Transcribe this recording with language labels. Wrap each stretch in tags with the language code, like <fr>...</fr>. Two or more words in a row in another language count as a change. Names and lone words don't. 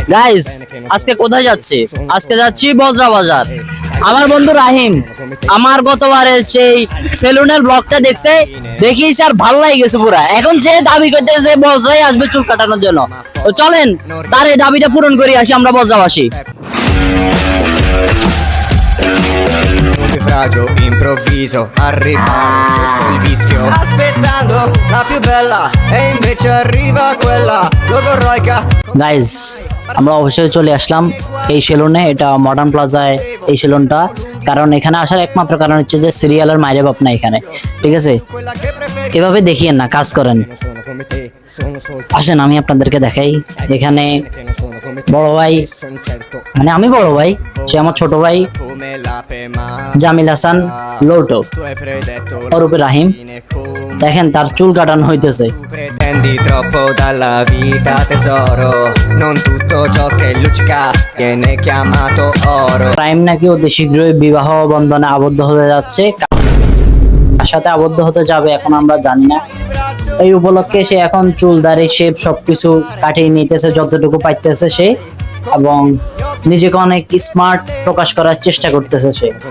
<bn>গাইস আজকে কোথায় যাচ্ছি? আজকে যাচ্ছি বজরা বাজার। আমার বন্ধু রাহিম আমার গতবারে সেই সেলুনের ব্লগটা দেখছে, দেখি স্যার ভালো লাগে গেছে পুরা। এখন সে দাবি করতেছে বজরাই আসবে চুল কাটানোর জন্য। তো চলেন তার এই দাবিটা পূরণ করি আসি আমরা বজরাবাসী।</bn> <it>Naufragio improvviso, arrivavo sotto il vischio, aspettando la più bella, e invece arriva quella logorroica.</it> <bn>গাইস আমরা অবশ্যই চলে আসলাম এই সেলুনে, এটা মডার্ন প্লাজায় এই সেলুনটা। কারণ এখানে আসার একমাত্র কারণ হচ্ছে যে সিরিয়ালের মাইরে বাপ না এখানে, ঠিক আছে? এভাবে দেখিয়েন না, কাজ করেন। আসেন আমি আপনাদেরকে দেখাই। এখানে বড় ভাই, মানে আমি বড় ভাই, সে আমার ছোট ভাই জামিল হাসান লৌটো, ওর উপরে রাহিম। দেখেন তার চুল কাটানো হইতেছে।</bn> <it>Pretendi troppo dalla vita tesoro, non tutto ciò che luccica viene chiamato oro.</it> <bn>টাইম নাকি অতি শীঘ্রই বিবাহ বন্ধনে আবদ্ধ হতে যাচ্ছে, কার সাথে আবদ্ধ হতে যাবে এখন আমরা জানি না। এই উপলক্ষে সে এখন চুল দাড়ি শেপ সবকিছু কাটিয়ে নিতেছে যতটুকু পাইতেছে সে, এবং নিজেকে অনেক স্মার্ট প্রকাশ করার চেষ্টা করতেছে সে।</bn>